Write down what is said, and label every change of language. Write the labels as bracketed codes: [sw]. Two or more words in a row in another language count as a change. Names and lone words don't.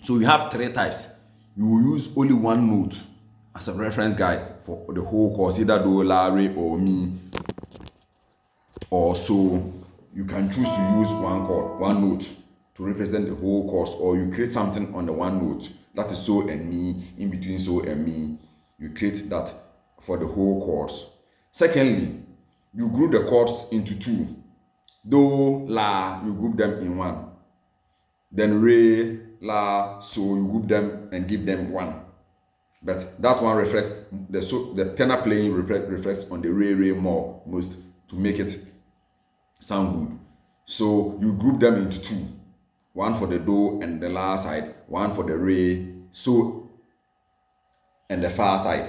[en] have three types. You will use only one note as a reference guide for the whole course, either do, la, re, or mi, or so. You can choose to use one note to represent the whole course, or you create something on the one note that is so and mi, in between so and mi. You create that for the whole course. Secondly, you group the chords into two. Do, la, you group them in one. Then re, la, so you group them and give them one. But that one reflects the tenor playing reflects on the re more most to make it sound good. So you group them into two. One for the do and the la side, one for the re, so, and the fa side.